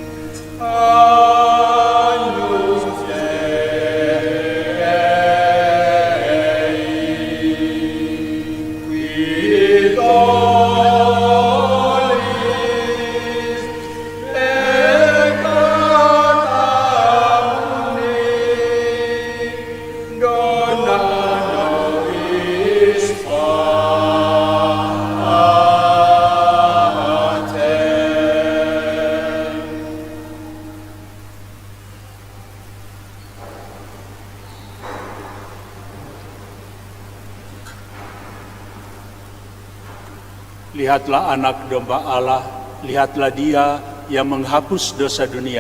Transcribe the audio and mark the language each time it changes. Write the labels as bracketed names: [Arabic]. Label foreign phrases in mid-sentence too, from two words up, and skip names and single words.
[Latin] Agnus Dei, qui tollis peccata mundi, dona nobis pater. [Indonesian] Lihatlah anak domba Allah, lihatlah Dia yang menghapus dosa dunia.